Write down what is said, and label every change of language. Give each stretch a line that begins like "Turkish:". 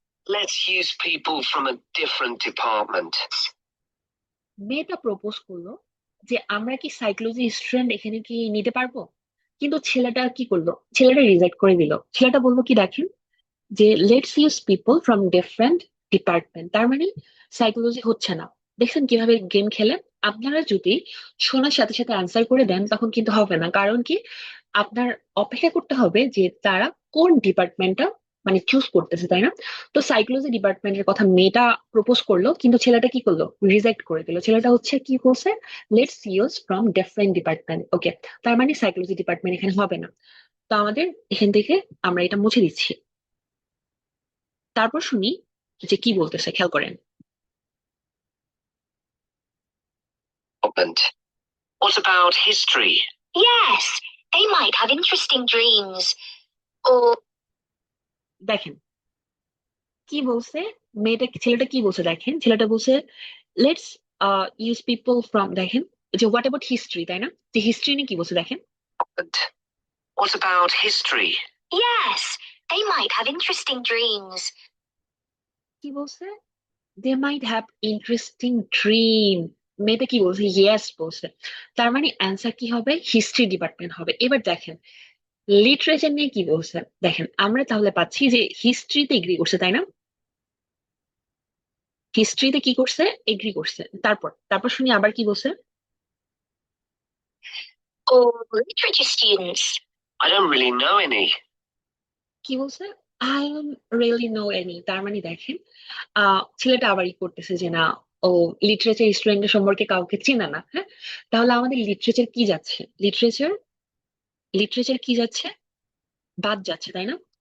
English: Let's use people from a different department.
Bangla: মেয়েটা propose করলো যে আমরা কি সাইকোলজি স্টুডেন্ট এখানে কি নিতে পারবো, কিন্তু ছেলেটা কি করলো? ছেলেটা রিজেক্ট করে দিল। ছেলেটা বললো কি দেখেন, যে
English: Let's use people from different department.
Bangla: তার মানে সাইকোলজি হচ্ছে না। দেখছেন কিভাবে গেম খেলে? আপনারা যদি শোনার সাথে সাথে অ্যান্সার করে দেন তখন কিন্তু হবে না। কারণ কি, আপনার অপেক্ষা করতে হবে যে তারা কোন ডিপার্টমেন্টটা মানে চুজ করতেছে, তাই না? তো সাইকোলজি ডিপার্টমেন্টের কথা মেয়েটা প্রপোজ করলো, কিন্তু ছেলেটা কি করলো? রিজেক্ট করে দিল। ছেলেটা হচ্ছে কি বলছে?
English: Let's use from different department.
Bangla: ওকে, তার মানে সাইকোলজি ডিপার্টমেন্ট এখানে হবে না। তো আমাদের এখান থেকে আমরা এটা মুছে দিচ্ছি। তারপর শুনি যে কি বলতেছে, খেয়াল করেন।
English: What about history? Yes, they might have interesting dreams. Or
Bangla: দেখেন কি বলছে মেয়েটা, ছেলেটা কি বলছে দেখেন। ছেলেটা বলছে
English: let's use people from,
Bangla: দেখেন যে
English: what about history,
Bangla: তাই না? যে হিস্ট্রি নিয়ে কি বলছে দেখেন।
English: what about history? Yes, they might have interesting dreams.
Bangla: কি বলছে?
English: They might have interesting dream.
Bangla: মেয়েটা কি বলছে? ইয়েস বলছে। তার মানে অ্যান্সার কি হবে? হিস্ট্রি ডিপার্টমেন্ট হবে। এবার দেখেন লিটারেচার নিয়ে কি বলছে। দেখেন আমরা তাহলে পাচ্ছি যে হিস্ট্রিতে এগ্রি করছে, তাই না? হিস্ট্রিতে কি করছে? এগ্রি করছে। তারপর তারপর শুনি আবার কি বলছে।
English: Or literature students? I don't really know any.
Bangla: কি বলছে?
English: I don't really know any.
Bangla: তার মানে দেখেন ছেলেটা আবার ই করতেছে যে না, ও লিটারেচার স্টুডেন্টের সম্পর্কে কাউকে চেনে না। হ্যাঁ, তাহলে আমাদের লিটারেচার কি যাচ্ছে? লিটারেচার লিটারেচার কি যাচ্ছে? বাদ যাচ্ছে, তাই না?